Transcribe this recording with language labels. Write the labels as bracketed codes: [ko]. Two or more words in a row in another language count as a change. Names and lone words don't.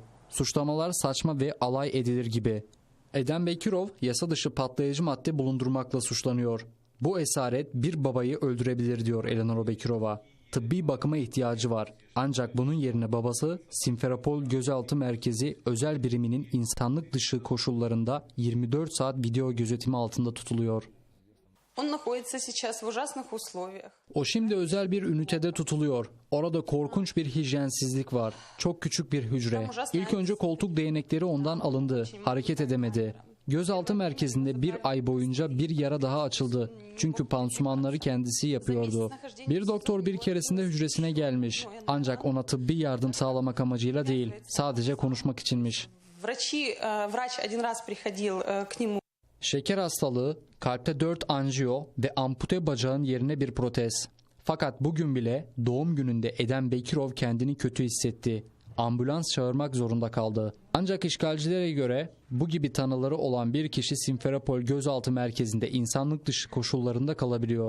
[tr] Suçlamalar saçma ve alay edilir gibi. Eden Bekirov yasa dışı patlayıcı madde bulundurmakla suçlanıyor. Bu esaret bir babayı öldürebilir diyor Eleanor Bekirov'a. Tıbbi bakıma ihtiyacı var. Ancak bunun yerine babası Simferopol Gözaltı Merkezi özel biriminin insanlık dışı koşullarında 24 saat video gözetimi altında tutuluyor. [ru] Он находится сейчас в ужасных условиях. [tr] O şimdi özel bir ünitede tutuluyor. Orada korkunç bir hijyensizlik var. Çok küçük bir hücre. İlk önce koltuk değnekleri ondan alındı. Hareket edemedi. Gözaltı merkezinde bir ay boyunca bir yara daha açıldı. Çünkü pansumanları kendisi yapıyordu. Bir doktor bir keresinde hücresine gelmiş. Ancak ona tıbbi yardım sağlamak amacıyla değil, sadece konuşmak içinmiş. [ru] Врач один раз приходил к нему. [tr] Şeker hastalığı, kalpte 4 anjiyo ve ampute bacağın yerine bir protez. Fakat bugün bile doğum gününde Eden Bekirov kendini kötü hissetti. Ambulans çağırmak zorunda kaldı. Ancak işgalcilere göre bu gibi tanıları olan bir kişi Simferopol Gözaltı Merkezi'nde insanlık dışı koşullarında kalabiliyor.